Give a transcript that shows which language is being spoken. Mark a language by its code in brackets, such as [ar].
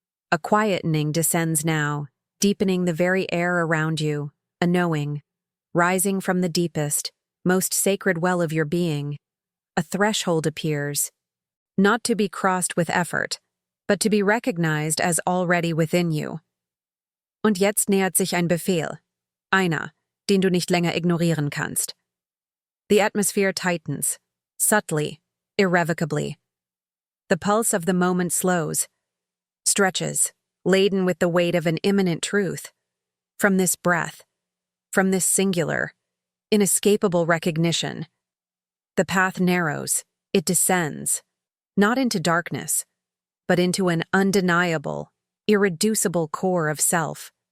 [en] A quietening descends now, deepening the very air around you, a knowing, rising from the deepest, most sacred well of your being. A threshold appears, not to be crossed with effort, but to be recognized as already within you. [de] Und jetzt nähert sich ein Befehl. Einer, den du nicht länger ignorieren kannst. [en] The atmosphere tightens, subtly, irrevocably. The pulse of the moment slows, stretches, laden with the weight of an imminent truth. From this breath, from this singular, inescapable recognition, the path narrows, it descends, not into darkness, but into an undeniable, irreducible core of self.